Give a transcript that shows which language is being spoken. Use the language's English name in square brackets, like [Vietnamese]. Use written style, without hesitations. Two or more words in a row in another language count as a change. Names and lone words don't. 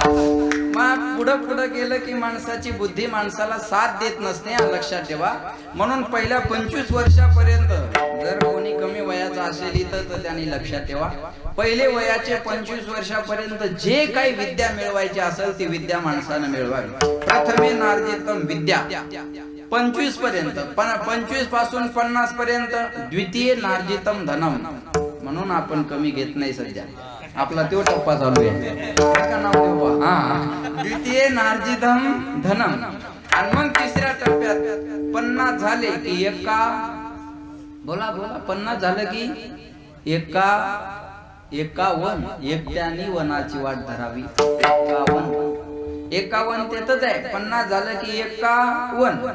[Marathi] मग पुढं गेलं की माणसाची बुद्धी माणसाला साथ देत नसते. लक्षात ठेवा. म्हणून पहिल्या 25 वर्षापर्यंत जर कोणी कमी वयाचा असेल तर त्यांनी लक्षात ठेवा, पहिले वयाचे 25 वर्षापर्यंत जे काही विद्या मिळवायची असेल ती विद्या माणसानं मिळवावी. [Sanskrit] प्रथमे नार्जितम विद्या [Marathi] 25 पर्यंत, 25 पासून 50 पर्यंत [Sanskrit] द्वितीय नार्जितम धनम. [Marathi] म्हणून आपण कमी घेत नाही सध्या, आपला तो टप्पा चालू आहे. [Sanskrit] द्वितीय नार्जितम धनम. [Marathi] आणि मग तिसऱ्या टप्प्यात 50 झाले की बोला 50 झालं की एकावन एकट्याने वनाची वाट धरावी. 51 तेच आहे. 50 झालं की 51.